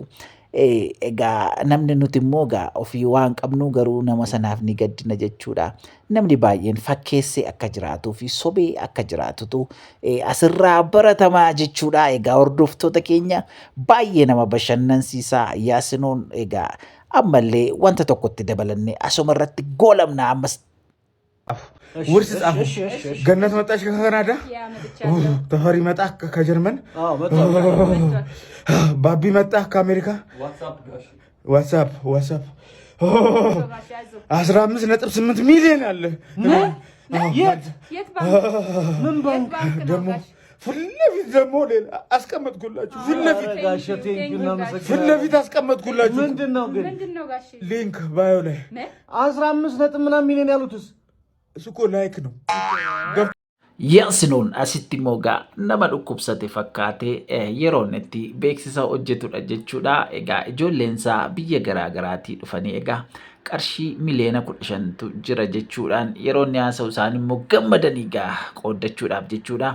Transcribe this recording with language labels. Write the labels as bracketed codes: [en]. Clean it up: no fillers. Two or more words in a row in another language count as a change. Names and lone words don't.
[om] Egaa namni nuti immoo gaa ofii waan qabnu garuu nama sanaaf ni gaddina jechuudha. Namni baay'een fakkeessee akka jiraatuu fi sobee akka jiraatutu asirraa baratamaa jechuudha. Egaa hordoftoota keenya baay'ee nama bashannansiisaa. Yaasinoon egaa ammallee wanta tokkotti dabalannee asuma irratti goolamna ammas. [am] ውርስ ጻፉ ገነት መጣሽ ከካናዳ ተፈሪ መጣ ከጀርመን ባቢ መጣ ከአሜሪካ ዋትስአፕ 15.8 ሚሊዮን አለ የት ባንክ ደግሞ ፍለፊት ደግሞ ሌላ አስቀመጥኩላችሁ ፍለፊት አስቀመጥኩላችሁ ምንድነው ጋሽ [en] link bio [am] ላይ 15 ሚሊዮን ያሉትስ እሱኮ ላይክ ነው። [om] Yaasinoon asitti immoo gaa nama dhukkubsate fakkaatee yeroo itti beeksisa hojjetudha jechuudha. Egaa ijoolleensaa biyya garaagaraatii dhufanii egaa qarshii miliyoona 15tu jira jechuudhaan yeroo inni haasa'u isaan immoo gammadanii gaa qooddachuudhaaf jechuudha.